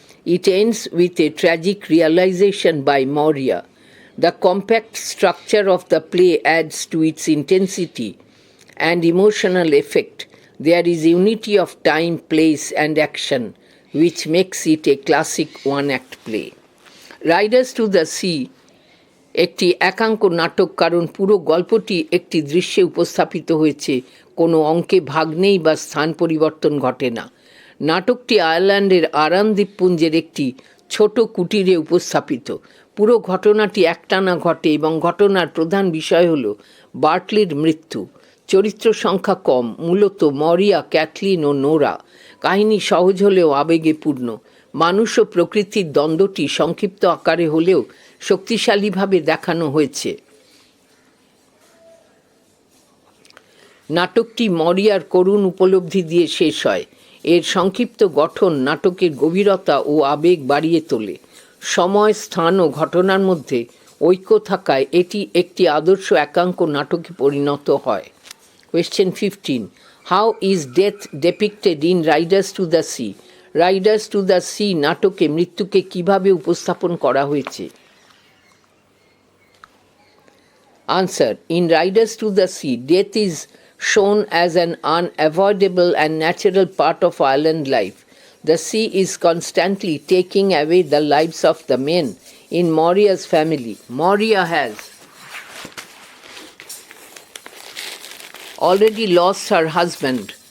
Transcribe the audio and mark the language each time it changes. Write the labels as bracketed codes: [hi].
[en] It ends with a tragic realization by Moria. The compact structure of the play adds to its intensity and emotional effect. There is unity of time, place, and action, which makes it a classic one-act play. [bn] Riders to the Sea একটি একাঙ্ক নাটক, কারণ পুরো গল্পটি একটি দৃশ্যে উপস্থাপিত হয়েছে। কোনো অঙ্কে ভাগ নেই বা স্থান পরিবর্তন ঘটে না। নাটকটি আয়ারল্যান্ডের আরান দ্বীপপুঞ্জের একটি ছোট কুটিরে উপস্থাপিত। পুরো ঘটনাটি একটানা ঘটে এবং ঘটনার প্রধান বিষয় হল বার্টলির মৃত্যু। চরিত্র সংখ্যা কম, মূলত মরিয়া, ক্যাথলিন ও নোরা। কাহিনী সহজ হলেও আবেগে পূর্ণ। মানুষ ও প্রকৃতির দ্বন্দ্বটি সংক্ষিপ্ত আকারে হলেও শক্তিশালীভাবে দেখানো হয়েছে। নাটকটি মরিয়ার করুণ উপলব্ধি দিয়ে শেষ হয়। এর সংক্ষিপ্ত গঠন নাটকের গভীরতা ও আবেগ বাড়িয়ে তোলে। সময়, স্থান ও ঘটনার মধ্যে ঐক্য থাকায় এটি একটি আদর্শ একাঙ্ক নাটকে পরিণত হয়। [en] Question 15. How is death depicted in Riders to the Sea? [bn] Riders to the sea নাটকে মৃত্যুকে কিভাবে উপস্থাপন করা হয়েছে? [en] Answer. In Riders to the Sea, death is shown as an unavoidable and natural part of island life. The sea is constantly taking away the lives of the men in Moria's family. Moria has already lost her husband.